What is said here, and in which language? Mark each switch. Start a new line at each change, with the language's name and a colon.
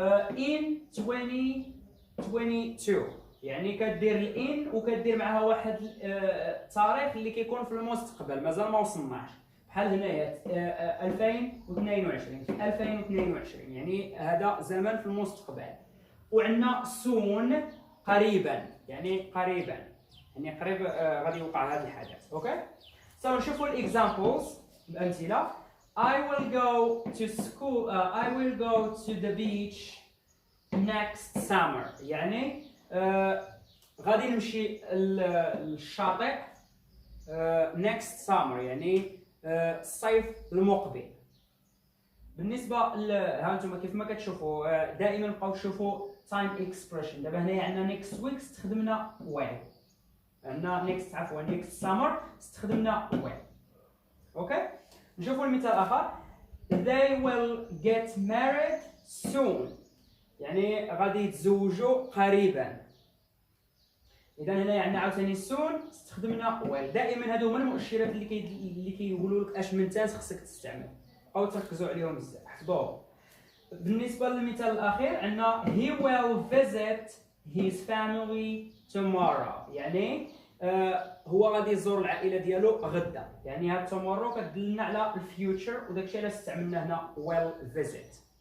Arabic: in 2022 يعني كدير الان وكدير معها واحد التاريخ اللي كيكون في المستقبل مازال ما وصلناش، بحال هنايا 2022 في 2022 يعني هذا زمن في المستقبل. وعندنا soon قريبا، يعني قريبا يعني قريب غادي يوقع هذا الحدث. اوكي، نشوفوا الاكزامبلز الامثله.
English: I will go to school I will go to the beach next summer،
Arabic: يعني غادي نمشي للشاطئ
English: next summer
Arabic: يعني الصيف المقبل. بالنسبه ها انتم كيف ما كتشوفوا دائما بقاو تشوفوا
English: time expression.
Arabic: دابا هنايا عندنا next week استخدمنا will، عندنا next عفوا next summer استخدمنا will. اوكي، نشوفوا المثال الاخر.
English: they will get married soon،
Arabic: يعني غادي يتزوجوا قريبا. اذا هنا عندنا عاوتاني soon استخدمنا will. دائما هادو هما المؤشرات اللي كيقولوا لك اش من تاس خصك تستعمل، او تركزوا عليهم بزاف حفظوهم. بالنسبه للمثال الاخير عندنا
English: he will visit his family tomorrow،
Arabic: يعني هو غادي يزور العائله ديالو غدا، يعني هاد tomorrow كتدلنا على الفيوتشر وداكشي علاش استعملنا هنا
English: will visit.